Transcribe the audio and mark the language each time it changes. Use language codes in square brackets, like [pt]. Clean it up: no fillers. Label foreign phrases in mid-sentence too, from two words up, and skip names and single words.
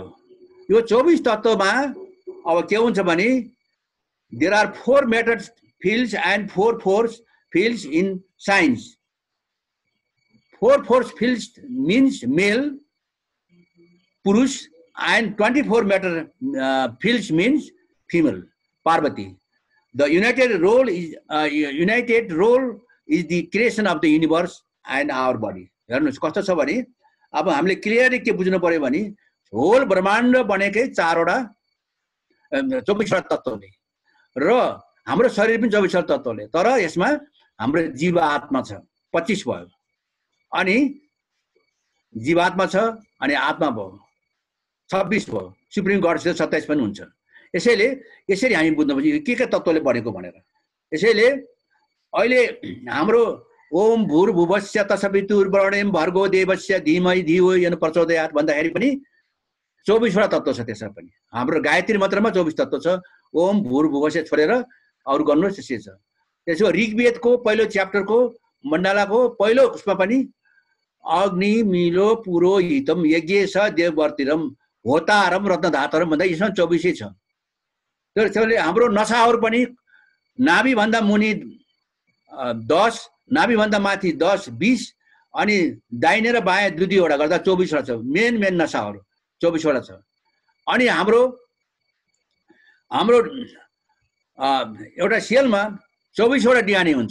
[ne] यो 24 तत्त्वमा अब के हुन्छ भने [en] there are 4 method fields and 4 force fields in science. 4 force fields means male पुरुष and 24 method fields means female पार्वती। The united role is the creation of the universe and our body. [ne] हेर्नुस् कस्तो छ भने अब हामीले क्लियरली के बुझ्नु पर्यो भने होल ब्रह्माण्ड बनेकै 24वटा तत्त्वले र हाम्रो शरीर पनि 24वटा तत्त्वले, तर यसमा हाम्रो जीवात्मा छ 25 भयो, अनि जीवात्मा छ अनि आत्मा भयो 26 भयो, [en] supreme God [ne] 27 पनि हुन्छ। यसरी हामी बुझ्नुपर्छ के तत्त्वले बनेको भनेर। यसैले अहिले हाम्रो [sa] ओम भूर्भुवस्य तत्सवितुर्वरेण्यं भर्गो देवस्य धीमहि धियो यो न प्रचोदयात् [ne] भन्दाखेरि पनि 24वटा तत्त्व छ। त्यसमा पनि हाम्रो गायत्री मन्त्रमा 24 तत्त्व छ। [sa] ओम भूर्भुवस्य [ne] छोडेर अरू गर्नुहोस् त्यसै छ। त्यसो ऋग्वेदको पहिलो च्याप्टरको मण्डलाको पहिलो उसमा पनि [sa] अग्नि मिलो पुरोहितम यज्ञेश देववर्तिरम होतारम रत्नधातरम [ne] भन्दा यसमा 24 छ। त्यसैले हाम्रो नसाहरू पनि नाभि भन्दा मुनि 10, नाभि भन्दा माथि 10, 20 अनि दाहिने र बायाँ 2-2वटा गर्दा 24वटा छ। मेन नसाहरू 24वटा छ। अनि हाम्रो एउटा सेलमा 24वटा DNA हुन्छ।